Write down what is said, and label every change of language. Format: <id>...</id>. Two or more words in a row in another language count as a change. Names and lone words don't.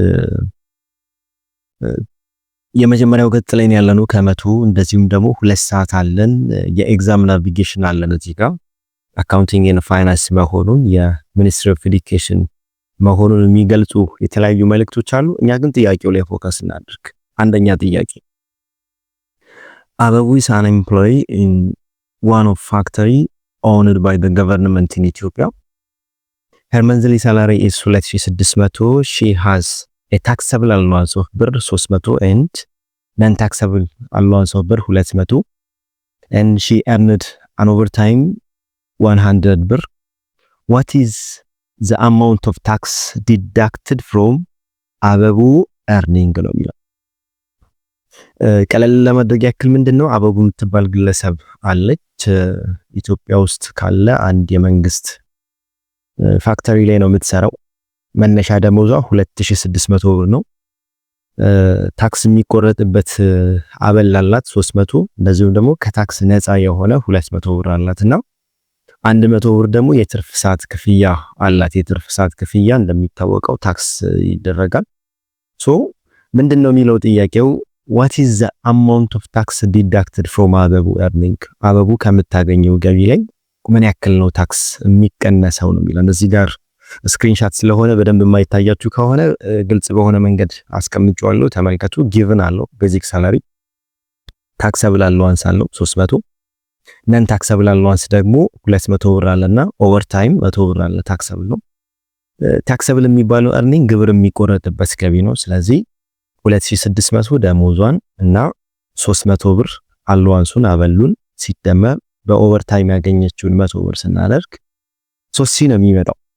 <am>የመጀመሪያው ገጽ ላይ ነው ያለነው ከመቶ። እንደዚሁም ደግሞ 2 ሰዓት አለን። የኤግዛም ናቪጌሽን አለን እዚህ ጋር</am> <en>accounting and finance</en> <am>መሆኑን የሚኒስትሪ ኦፍ ኤዱኬሽን መሆኑን የሚገልጹ የተለያዩ መልእክቶች አሉ። እኛ ግን ጥያቄው ላይ ፎከስ እናድርግ። አንደኛ ጥያቄ</am> <en>Ababu is an employee in one of factory owned by the government in Ethiopia. Her monthly salary is 2600. She has a taxable allowance of ብር 300 and non-taxable allowance of ብር 200 and she earned an overtime 100 ብር. What is the amount of tax deducted from Ababu earning</en> <am>ነው የሚለው። ቀለል ለማድረግ ያክል ምንድነው አበቡ የምትባል ግለሰብ አለች። ኢትዮጵያ ውስጥ ካለ አንድ የመንግስት ፋክተሪ ላይ ነው የምትሰራው። መነሻ ደሞዟ 2600 ብር ነው። ታክስ የሚቆረጥበት አበል አላት 300። እንደዚሁም ደግሞ ከታክስ ነፃ የሆነ 200 ብር አላትና 100 ብር ደግሞ የትርፍ ሰዓት ክፍያ አላት። የትርፍ ሰዓት ክፍያ እንደሚታወቀው ታክስ ይደረጋል። ሶ ምንድነው የሚለው ጥያቄው</am> <en>what is the amount of tax deducted from Ababu earning?</en> <am>አበቡ ከምታገኘው ገቢ ላይ ምን ያክል ነው ታክስ የሚቀነሰው ነው የሚለው። እዚህ ጋር ስክሪንሻት ስለሆነ በደንብ የማይታያችሁ ከሆነ ግልጽ በሆነ መንገድ አስቀምጫለሁ። ተመልከቱ። ጊቭን አለው</am> <en>basic salary፣ taxable allowance</en> <am>አለው 300፣</am> <en>non taxable allowance</en> <am>ደግሞ 200 ብር አለና ኦቨርታይም 100 ብር አለ። ታክሰብል ነው። ታክሰብል የሚባለው earning ግብር የሚቆረጥበት ገቢ ነው። ስለዚህ 2600 ደሞዟን እና 300 ብር አለዋንሱን አበሉን ሲደመር በኦቨርታይም ያገኘችውን 100 ብር ስናደርግ 3 ነው የሚመጣው።</am>